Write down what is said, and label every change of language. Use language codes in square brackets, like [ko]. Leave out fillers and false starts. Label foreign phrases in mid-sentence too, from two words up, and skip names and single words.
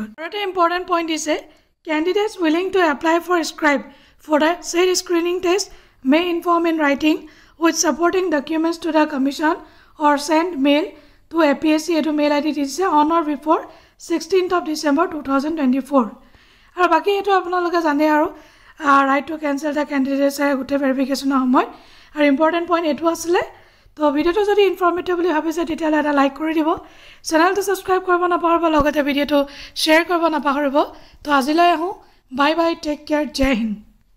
[en] Another important point is candidates willing to apply for scribe for the said screening test may inform in writing with supporting documents to the Commission or send mail to APSC edu mail ID is on or before 16th of December 2024 [as] আৰু বাকি এটো আপোনালোকে জানে আৰু [en] right to cancel the candidates [as] গুটে verification সময় আৰু [en] important point [as] এটো আছিল তো ভিডিওটো যদি ইনফরমেটিভ বুলি ভাবিছে তেতিয়া এটা লাইক কৰি দিব চেনেলটো সাবস্ক্ৰাইব কৰিব নাপাহৰিব লগতে ভিডিওটো শেয়াৰ কৰিব নাপাহৰিব তো আজিলৈ আহো [en] bye bye take care [hi] जय हिंद